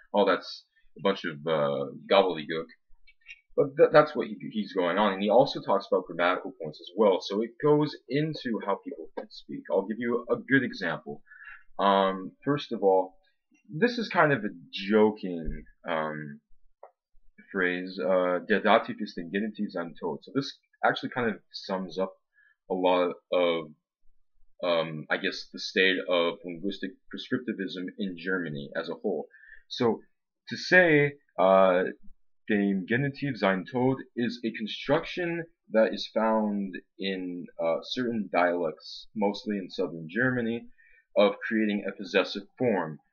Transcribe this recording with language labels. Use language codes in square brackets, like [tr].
[en] All that's a bunch of gobbledygook. But that's what he's going on, and he also talks about grammatical points as well. So it goes into how people can speak. I'll give you a good example. First of all, this is kind of a joking phrase. [de] Der Dativ ist dem Genitiv sein Tod. [en] So this actually kind of sums up a lot of, I guess, the state of linguistic prescriptivism in Germany as a whole. So to say [de] dem Genitiv sein Tod [en] is a construction that is found in certain dialects, mostly in southern Germany, of creating a possessive form.